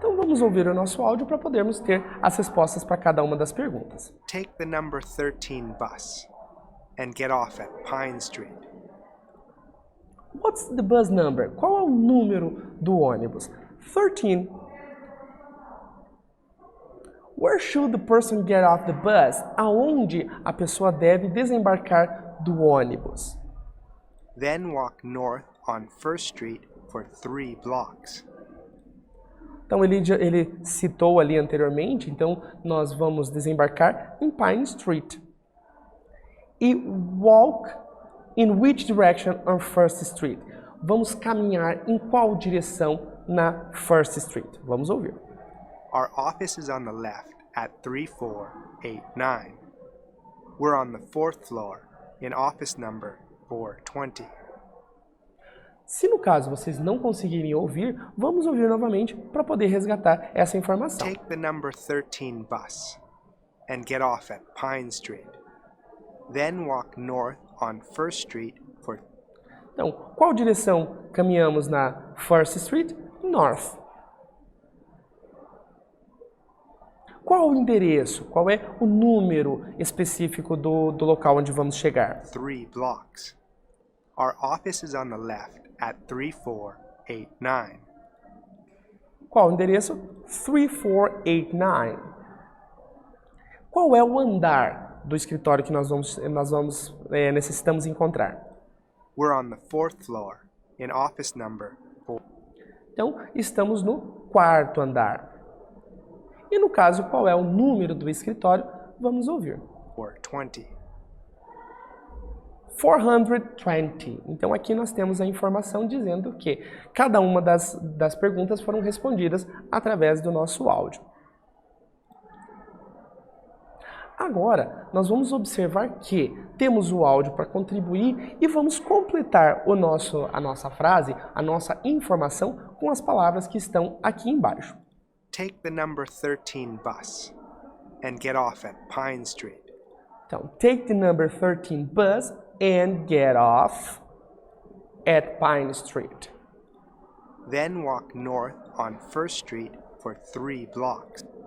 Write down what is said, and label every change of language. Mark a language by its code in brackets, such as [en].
[pt] vamos ouvir o nosso áudio para podermos ter as respostas para cada uma das perguntas. [en] Take the number 13 bus and get off at Pine Street. What's the bus number? [pt] Qual é o número do ônibus? 13. [en] Where should the person get off the bus? [pt] Aonde a pessoa deve desembarcar do ônibus? [en] Then walk north on First Street for 3 blocks. [pt] Então ele citou ali anteriormente, então nós vamos desembarcar em Pine Street. [en] E walk in which direction on First Street? [pt] Vamos caminhar em qual direção na First Street? Vamos ouvir. [en] Our office is on the left at 3489. We're on the 4th floor in office number 420. [pt] Se no caso vocês não conseguirem ouvir, vamos ouvir novamente para poder resgatar essa informação. [en] Take the number 13 bus and get off at Pine Street. Then walk north on First Street for... [pt] Então, qual direção caminhamos na First Street? North. Qual o endereço? Qual é o número específico do local onde vamos chegar? [en] 3 blocks. Our office is on the left at 3489. [pt] Qual o endereço? 3489. Qual é o andar do escritório que nós necessitamos encontrar? [en] We're on the 4th floor in office number 4. [pt] Então, estamos no 4º andar. E no caso, qual é o número do escritório? Vamos ouvir. [en] 420. 420. [pt] Então aqui nós temos a informação dizendo que cada uma das perguntas foram respondidas através do nosso áudio. Agora, nós vamos observar que temos o áudio para contribuir e vamos completar a nossa frase, a nossa informação com as palavras que estão aqui embaixo. [en] Take the number 13 bus and get off at Pine Street. [pt] Então, [en] take the number 13 bus and get off at Pine Street. Then walk north on First Street for 3 blocks.